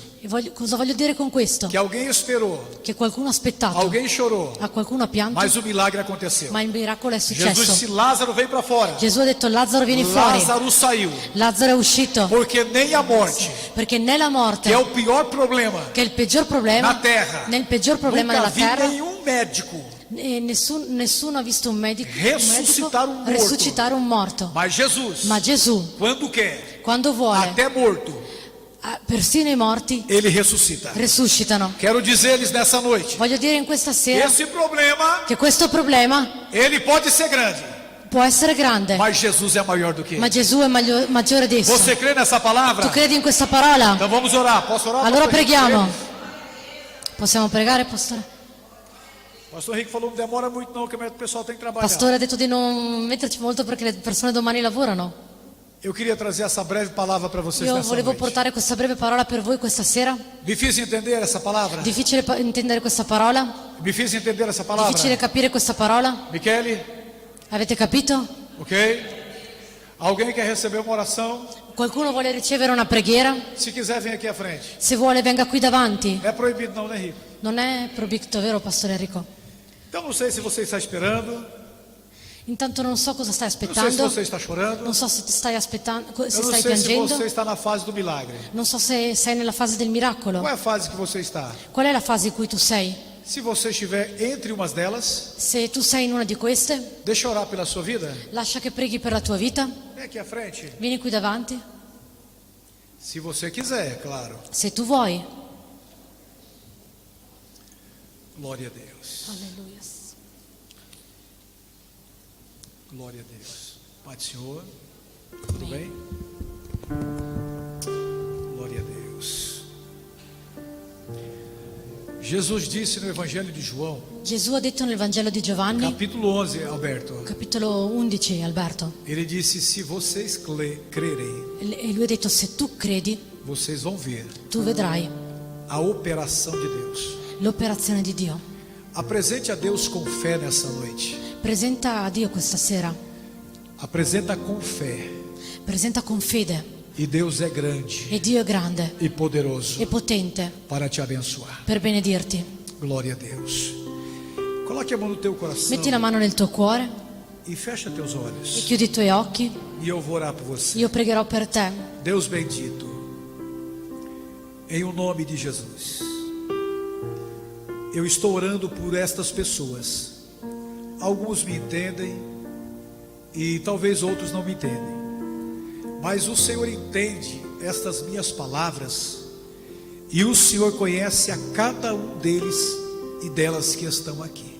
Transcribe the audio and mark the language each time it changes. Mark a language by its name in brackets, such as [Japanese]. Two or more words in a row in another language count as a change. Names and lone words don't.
[Italian] Cosa voglio dire con questo? [Portuguese] que alguém esperou, [Italian] Che qualcuno ha aspettato, [Portuguese] alguém chorou, [Italian] a qualcuno ha pianto, [Portuguese] mas o milagre aconteceu. [Italian] ma il miracolo è [Portuguese] Jesus [Italian] successo. [Portuguese] disse: Lázaro, vem para fora. [Italian] Gesù ha detto Lazzaro vieni fuori. [Portuguese] Lázaro saiu, [Italian] Lazzaro è uscito [Portuguese] porque nem a morte, [Italian] perché né la morte, [Portuguese] que é o pior problema [Italian] che è il peggior problema, [Portuguese] na terra, [Italian] nel peggior problema [Portuguese] nunca [Italian] della [Portuguese] vi [Italian] terra, [Portuguese] nenhum médico, [Italian] nessuno ha visto un medico Ressuscitare un morto. resuscitare un morto. [Portuguese] mas Jesus, [Italian] Ma Gesù, [Portuguese] quando quer, [Italian] quando vuole, [Portuguese] até morto, [Italian] persino i morti [Portuguese] ele ressuscita. [Italian] resuscitano. [Portuguese] Quero dizer-lhes nessa noite, [Italian] Voglio dire in questa sera [Portuguese] esse problema, [Italian] che questo problema [Portuguese] ele pode ser grande, [Italian] può essere grande, [Portuguese] mas Jesus é maior do que [Italian] ma [Portuguese] ele. [Italian] Gesù è maggiore di esso. [Portuguese] Você crê nessa palavra? [Italian] Tu credi in questa parola? [Portuguese] Então vamos orar. Posso orar? [Italian] Allora [Portuguese] Pastor Henrique? [Italian] preghiamo. Possiamo pregare, pastore? [Portuguese] Pastor Henrique falou: não demora muito não, que o pessoal tem que trabalhar. [Italian] Pastore ha detto di non metterci molto perché le persone domani lavorano. [Portuguese] Eu queria trazer essa breve palavra para vocês [Italian] Io [Portuguese] nessa [Italian] volevo [Portuguese] noite. [Italian] portare questa breve parola per voi questa sera. [Portuguese] Me fiz entender essa palavra? [Italian] Difficile intendere questa parola? [Portuguese] Me fiz entender essa palavra? [Italian] Difficile capire questa parola? Michele? Avete capito? Ok? [Portuguese] Alguém quer receber uma oração? [Italian] Qualcuno vuole ricevere una preghiera? [Portuguese] Se quiser, vem aqui à frente. [Italian] Se vuole venga qui davanti. [Portuguese] Não é proibido não, né, Henrique? [Italian] Non è proibito, vero Pastore Enrico? [Portuguese] Então não sei se você está esperando, [Italian] Intanto non so cosa stai [Portuguese] não sei se [Italian] aspettando, [Portuguese] você está chorando, [Italian] non so se ti stai aspettando, [Portuguese] se eu não [Italian] stai [Portuguese] sei se [Italian] piangendo, [Portuguese] você está na fase do milagre. [Italian] non so se sei nella fase del miracolo. [Portuguese] Qual é a fase que você está? [Italian] Qual è la fase in cui tu sei? [Portuguese] Se você estiver entre umas delas, [Italian] Se tu sei in una di queste, [Portuguese] deixa eu orar pela sua vida. [Italian] lascia che preghi per la tua vita, [Portuguese] Vem aqui à frente. [Italian] vieni qui davanti, [Portuguese] Se você quiser, é claro. [Italian] se tu vuoi. [Portuguese] Glória a Deus. [Italian] Alleluia. [Portuguese] Glória a Deus. Pai do Senhor. Tudo bem? Glória a Deus. Jesus disse no Evangelho de João, [Italian] Gesù ha detto nel Vangelo di Giovanni, [Portuguese] capítulo 11, Alberto. [Italian] capitolo 11, Alberto, [Portuguese] Ele disse: se vocês crerem, [Italian] e lui ha detto se tu credi, [Portuguese] vocês vão ver [Italian] tu vedrai [Portuguese] a operação de Deus. [Italian] l'operazione di Dio. [Portuguese] Apresente a Deus com fé nessa noite. [Italian] Presenta a Dio questa sera, [Portuguese] Apresenta com fé. [Italian] presenta con fede, [Portuguese] E Deus é grande [Italian] e Dio è grande [Portuguese] e poderoso [Italian] e potente [Portuguese] para te abençoar. [Italian] per benedirti. [Portuguese] Glória a Deus. Coloque a mão no teu coração [Italian] Metti la mano nel tuo cuore [Portuguese] e fecha teus [Italian] e [Portuguese] olhos. [Italian] chiudi i tuoi occhi. [Portuguese] E eu vou orar por você. [Italian] Io pregherò per te. [Portuguese] Deus bendito, em o nome de Jesus, eu estou orando por estas pessoas. Alguns me entendem e talvez outros não me entendem, mas o Senhor entende estas minhas palavras e o Senhor conhece a cada um deles e delas que estão aqui.